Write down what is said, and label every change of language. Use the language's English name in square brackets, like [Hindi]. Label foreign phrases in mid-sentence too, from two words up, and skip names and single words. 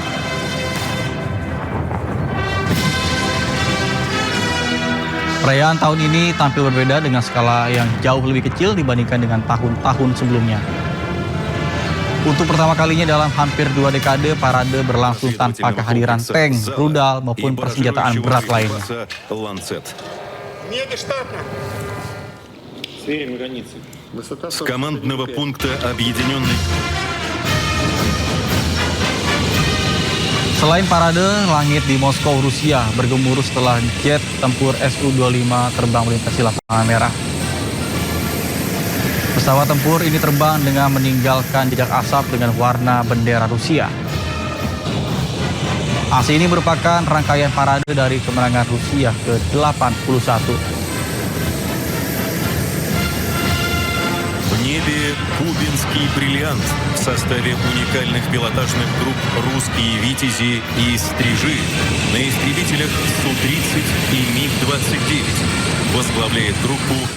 [Indonesian] Perayaan tahun ini tampil berbeda dengan skala yang jauh lebih kecil dibandingkan dengan tahun-tahun sebelumnya. Untuk pertama kalinya dalam hampir 2 dekade, parade berlangsung tanpa kehadiran tank, rudal maupun persenjataan berat lainnya. [Russian] С командного пункта объединенной. [Indonesian] Selain parade, langit di Moskow, Rusia bergemuruh setelah jet tempur Su-25 terbang melintasi Lapangan Merah. Pesawat tempur ini terbang dengan meninggalkan jejak asap dengan warna bendera Rusia. Aksi ini merupakan rangkaian parade dari kemenangan Rusia ke-81. [Russian] В небе кубинский бриллиант в составе уникальных пилотажных групп «Русские витязи» и «Стрижи» на истребителях Су-30 и МиГ-29. Возглавляет группу